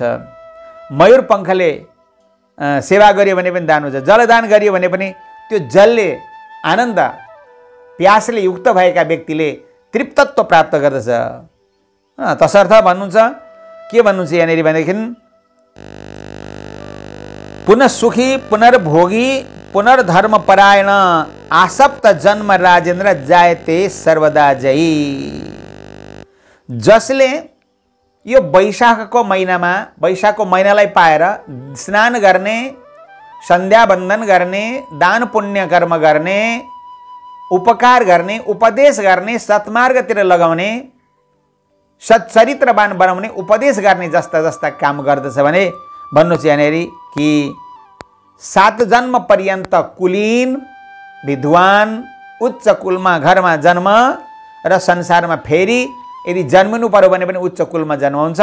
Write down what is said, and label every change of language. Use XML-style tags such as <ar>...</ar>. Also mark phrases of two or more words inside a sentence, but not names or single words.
<ne>मयूर पङ्खले सेवा गरियो भने पनि दान हुन्छ। जलदान गरियो भने पनि त्यो जलले आनन्द, प्यासले युक्त भएका व्यक्तिले तृप्तत्व प्राप्त गर्दछ। तसर्थ भन्नुहुन्छ, के भन्नुहुन्छ यहाँनिर भनेदेखि</ne> <sa>पुनः सुखी पुनर्भोगी पुनर्धर्मपरायण आसप्त जन्म राजेन्द्र जायते सर्वदा जयी।</sa> <ne>जसले यो वैशाखको महिनालाई पाएर स्नान गर्ने, सन्ध्यावन्दन गर्ने, दान पुण्य कर्म गर्ने, उपकार गर्ने, उपदेश गर्ने, सत्मार्गतिर लगाउने, सच्चरित्रवान बनाउने, उपदेश गर्ने जस्ता जस्ता काम गर्दछ भने भन्नुहोस् यहाँनिर कि 7 जन्म पर्यन्त कुलीन विद्वान उच्च कुलमा घरमा जन्म र संसारमा फेरि यदि जन्मिनु पर्यो भने पनि उच्च कुलमा जन्म हुन्छ।</ne>